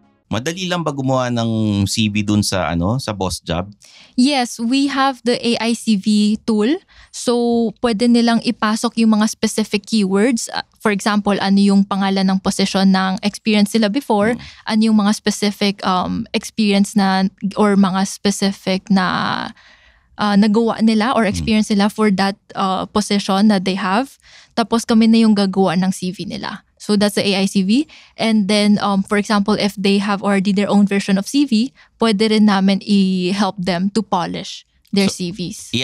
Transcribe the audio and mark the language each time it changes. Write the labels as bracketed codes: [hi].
[tl] Madali lang ba gumawa ng CV dun sa sa boss job? [en] Yes, we have the AI CV tool. [tl] So, pwede nilang ipasok yung mga specific keywords. For example, ano yung pangalan ng position ng experience sila before, ano yung mga specific experience na or mga specific na nagawa nila or experience nila [en] for that position that they have. [tl] Tapos kami na yung gagawa ng CV nila. [en] So that's the AI CV. And then, for example, if they have already their own version of CV, [tl] pwede rin namin [en] i-help them to polish their CVs.